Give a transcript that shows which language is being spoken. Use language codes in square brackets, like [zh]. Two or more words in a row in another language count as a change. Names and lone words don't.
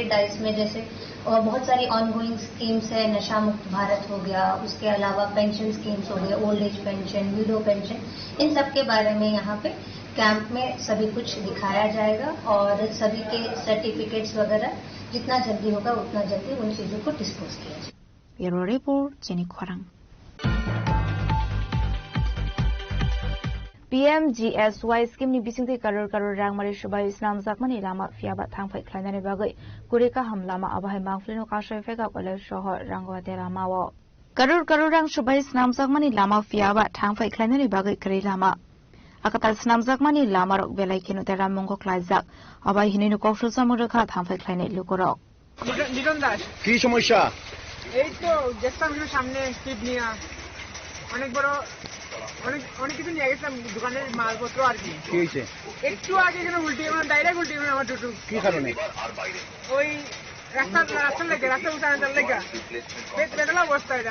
[hi] डाइस में जैसे बहुत सारी [en] ongoing schemes [hi] है, नशा मुक्त भारत हो गया, उसके अलावा [en] pension schemes [hi] हो गया, [en] old age pension, widow pension, [hi] इन सब के बारे में यहाँ पे कैंप में सभी कुछ दिखाया जाएगा और सभी के सर्टिफिकेट्स वगैरह जितना जल्दी होगा उतना जल्दी उन चीजों को डिस्पोज किया जाए। [en] Bureau report जेनी खोरांग। [trp] PMGSY स्कीम नि बिसिंगति करोड़ रां मारि सुबाय इस्लाम जाकमानि लामा फियाबा थांफाय ख्लायनानै बागै गुरेका हमलामा आबाहाय मांफ्लिनो कासय फेगा कलेज शहर रांगवाते लामाव करोड़ रां सुबाय इस्लाम जाकमानि लामा फियाबा थांफाय ख्लायनानै बागै करै लामा आकाताल इस्लाम जाकमानि लामा रक बेलाय केनो तेरा मंगो ख्लायजाक आबाय हिनैनो कौशल सामरखा थांफाय ख्लायनाय लुकरक [bn] নিরন দাস কি সমস্যা? এই তো দেখতাম সামনে স্পিড নিয়ে অনেক বড় অনেক কিছু নিয়ে গেছিলাম দোকানের মালপত্র আর কি। কি হয়েছে? একটু আগে যেন উল্টে ডাইরেক্ট উল্টে আমার টোটো। কি কারণে? ওই রাস্তার লেগে রাস্তা উঠানোর লেগে পেতলা অবস্থা এটা।